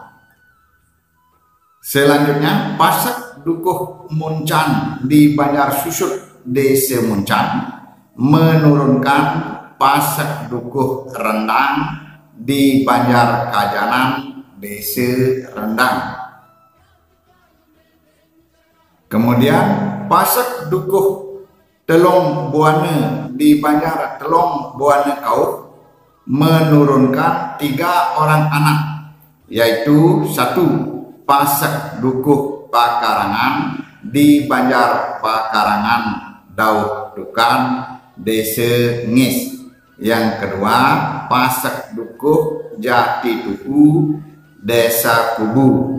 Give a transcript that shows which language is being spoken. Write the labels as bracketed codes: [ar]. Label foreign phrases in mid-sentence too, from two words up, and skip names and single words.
[id] Selanjutnya Pasak Dukuh Muncan di Banjar Susut, Desa Muncan, menurunkan Pasak Dukuh Rendang di Banjar Kajanan, Desa Rendang. Kemudian Pasak Dukuh Telong Buana di Banjar Telong Buana Kaut menurunkan 3 orang anak, yaitu 1 Pasak Dukuh Pakarangan di Banjar Pakarangan, Daud Dukan, Desa Ngis. Yang kedua Pasak Dukuh Jati Tuku, Desa Kubu.